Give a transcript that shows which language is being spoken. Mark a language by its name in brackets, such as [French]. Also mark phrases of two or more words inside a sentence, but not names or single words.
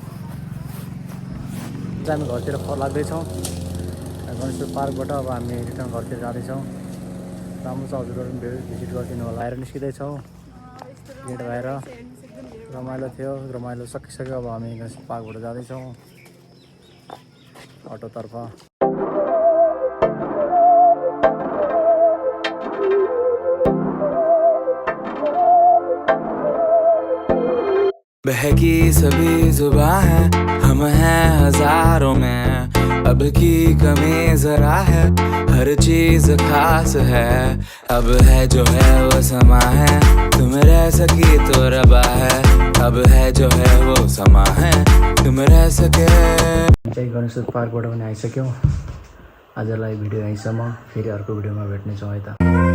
[Nepali] हामी घरतिर लाग्दैछौँ गणेश पार्कबाट अब हामी रिटर्न घरतिर जाँदैछौँ राम्रो छ हजुरहरू पनि भिजिट गरिदिनु होला आएर निस्किँदैछौँ गेट भएर रमाइलो थियो रमाइलो सकिसक्यो अब हामी गणेश पार्कबाट जाँदैछौँ अटोतर्फ [Hindi] बहकी सभी जुबां है हम हैं हजारों में अब की कमी जरा है हर चीज खास है अब है जो है वो समा है तुम रह सकी तो रबा है अब है जो है वो समा है तुम रह सके [Nepali] गणेश पार्कबाट पनि आइसक्यौँ आजलाई भिडियो यहीँसम्म फेरि अर्को भिडियोमा भेट्नेछौँ है त